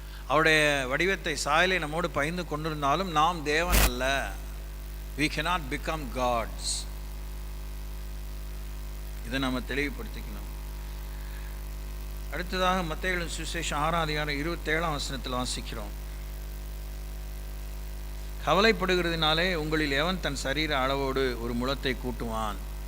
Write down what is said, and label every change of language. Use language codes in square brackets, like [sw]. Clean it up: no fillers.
[ta] அவருடைய வடிவத்தை, சாயலை நம்மோடு பகிர்ந்து கொண்டிருந்தாலும் நாம் தேவன் அல்ல. [en] We cannot become gods. [ta] இதை நம்ம தெளிவுபடுத்திக்கணும். அடுத்ததாக மத்தேயு சுவிசேஷம் 6ஆம் அதிகாரம் 27ஆம் வசனத்தில் வாசிக்கிறோம். கவலைப்படுகிறதுனாலே உங்களில் எவன் தன் சரீர அளவோடு ஒரு முழத்தை கூட்டுவான்?